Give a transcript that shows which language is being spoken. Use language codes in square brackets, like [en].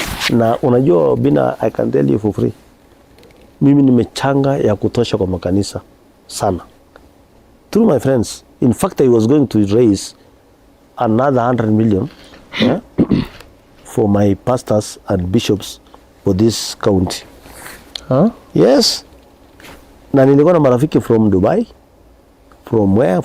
[sw] Na unajua [en] Obina, I can tell you for free. [sw] Mimi nimechanga ya kutosha kwa makanisa sana. [en] Through my friends. In fact, I was going to raise another 100 million for my pastors and bishops for this county. Huh? Yes. [sw] Na nilikuwa na marafiki [en] from Dubai. From where?